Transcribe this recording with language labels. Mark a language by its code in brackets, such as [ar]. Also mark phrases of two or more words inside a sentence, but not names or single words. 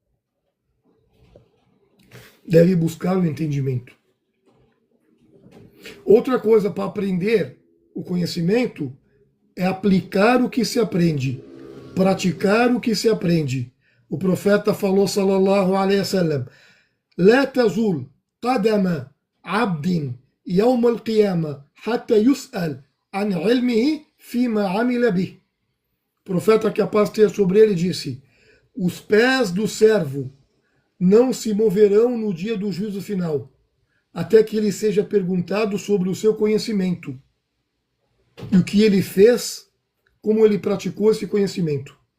[pt] Deve buscar o entendimento. Outra coisa para aprender o conhecimento é aplicar o que se aprende, praticar o que se aprende. O profeta falou, [ar] صلى الله عليه وسلم, لا تزول قدم عبد يوم القيامة حتى يسأل عن علمه فيما عمل به. [pt] O profeta, que a paz esteja sobre ele, disse: os pés do servo não se moverão no dia do juízo final, até que ele seja perguntado sobre o seu conhecimento e o que ele fez, como ele praticou esse conhecimento.